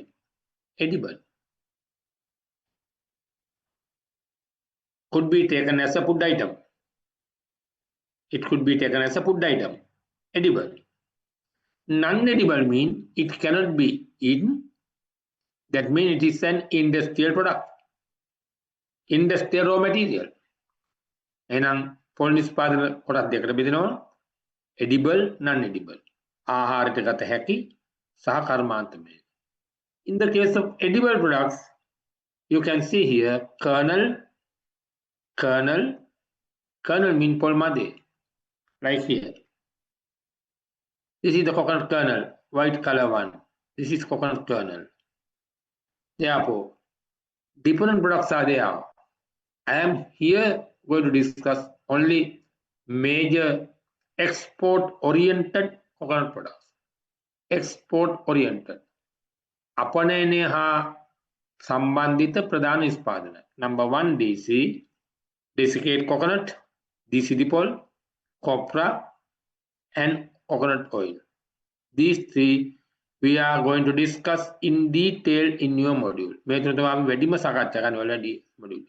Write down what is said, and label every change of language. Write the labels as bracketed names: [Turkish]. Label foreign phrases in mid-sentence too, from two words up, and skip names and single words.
[English] Edible could be taken as a food item. It could be taken as a food item. Edible. Non-edible means it cannot be eaten. That means it is an industrial product. Industrial raw material. [Sinhala] එහෙනම් පොල් නිෂ්පාදන කොටස් දෙකකට බෙදෙනවා. [English] Edible, non-edible. [Sinhala] ආහාරයට ගත හැකි සහ කර්මාන්තමය. [English] In the case of edible products, you can see here kernel mean [Sinhala] පොල් මදේ. [English] Like here. This is the coconut kernel, white color one. This is coconut kernel. Therefore, different products are there. I am here going to discuss only major export-oriented coconut products. Export-oriented. [Sinhala] අපනයනය හා සම්බන්ධිත ප්‍රධාන නිෂ්පාදන. [English] Number 1, DC, desiccated coconut, DC dipole, copra, and coconut oil. These three we are going to discuss in detail in your module. Module.